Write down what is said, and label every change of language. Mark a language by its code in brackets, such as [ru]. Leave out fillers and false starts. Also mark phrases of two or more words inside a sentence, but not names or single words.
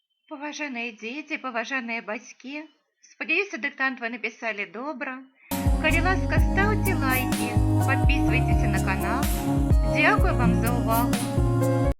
[be] Паважаныя дзеці, паважаныя бацькі, спадзяюся, дыктант вы напісалі добра. Калі ласка, [ru] ставьте лайки, подписывайтесь на канал. [uk] Дякую вам за увагу.